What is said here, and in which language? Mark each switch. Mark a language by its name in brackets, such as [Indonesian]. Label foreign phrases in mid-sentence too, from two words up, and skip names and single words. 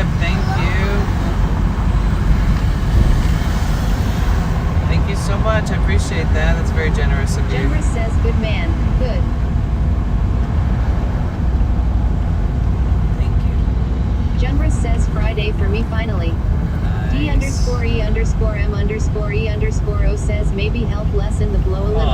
[English] Thank you. Thank you so much. I appreciate that. That's very generous of you. Junbris says good man. Good. Thank you. Junbris says Friday for me finally. Nice. D_E_M_E_E_O says maybe help lessen the blow a little.